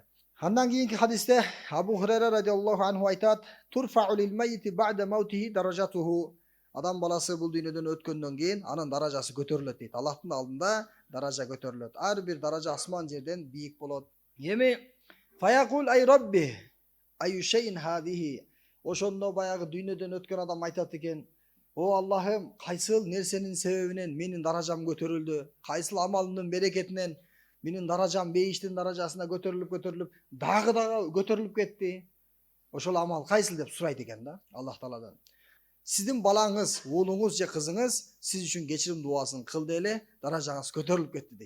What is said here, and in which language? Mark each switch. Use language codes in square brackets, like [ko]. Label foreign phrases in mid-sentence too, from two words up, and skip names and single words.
[ky] Андан кийинки хадисте Абу Хурайра [ar] رضي الله عنه [ky] айтат: [ar] "ترفع للميت بعد موته درجته". [ky] Адам баласы бул дүйнөдөн өткөндөн кийин анын даражасы көтөрүлөт дейт. Аллахтын алдында даража көтөрүлөт. Ар бир даража асман жерден бийик болот. [ar] Эми فيقول أي رب أي شيء هذه. [ky] Ошондо баягы дүйнөдөн өткөн адам айтат экен: "О Аллахым, кайсыл нерсенин себебинен менин даражам көтөрүлдү? Кайсыл амалымдын берекетинен менин даражам бейиштин даражасына көтөрүлүп, дагы көтөрүлүп кетти?" ошол амал кайсыл деп сурайт экен да Аллах Тааладан. Сиздин балаңыз, уулуңуз же кызыңыз сиз үчүн кечирим дубасын кылды эле, даражаңыз көтөрүлүп кетти дейт.